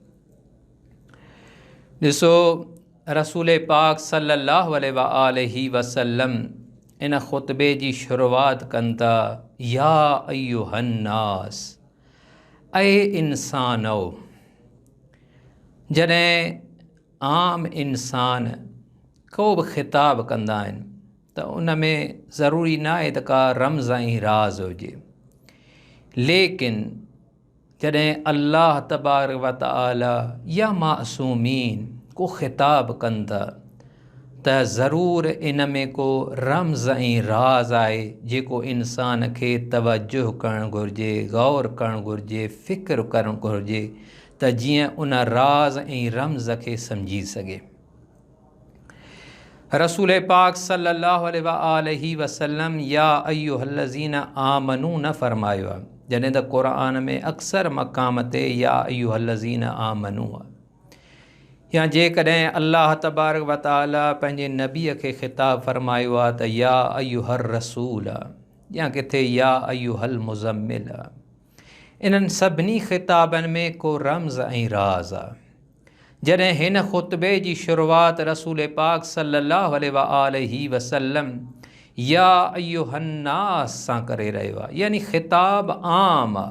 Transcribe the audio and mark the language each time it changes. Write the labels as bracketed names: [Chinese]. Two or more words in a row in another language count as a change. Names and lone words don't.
[Sindhi] ॾिसो, रसूल पाक [Arabic] صلى الله عليه وسلم [Sindhi] इन ख़ुतबे जी शुरूआत कनि था, [Arabic] يا أيها الناس, [Sindhi] ऐ इंसानो. जॾहिं आम इंसान को बि ख़िताब कंदा आहिनि त उन में ज़रूरी न आहे त का रम्ज़ ऐं राज़ हुजे, लेकिन जॾहिं [Arabic] الله تبارك وتعالى [Sindhi] या मासूमीन को ख़िताब कनि था त ज़रूर इन में को रम्ज़ ऐं राज़ आहे जेको इंसान खे तवज्जो करणु घुरिजे, गौर करणु घुरिजे, फ़िक्र करणु घुरिजे त जीअं उन राज़ ऐं रम्ज़ खे सम्झी सघे. रसूल पाक [Arabic] صلى الله عليه وسلم يا أيها الذين آمنوا [Sindhi] न फ़रमायो आहे, जॾहिं त क़ुरान में अक्सर मक़ाम ते [Arabic] يا أيها الذين آمنوا [Sindhi] आहे. या जेकॾहिं [Arabic] الله تبارك وتعالى [Sindhi] पंहिंजे नबीअ खे ख़िताब फ़रमायो आहे त [Arabic] يا أيها الرسول [Sindhi] आहे, या किथे [Arabic] يا أيها المزمل [Sindhi] आहे. इन्हनि सभिनी ख़िताबनि में को रम्ज़ ऐं राज़ आहे. जॾहिं हिन ख़ुतबे जी शुरूआत रसूल पाक [Arabic] صلى الله عليه وسلم يا أيها الناس [Sindhi] सां करे रहियो आहे, यानी ख़िताब आम आहे.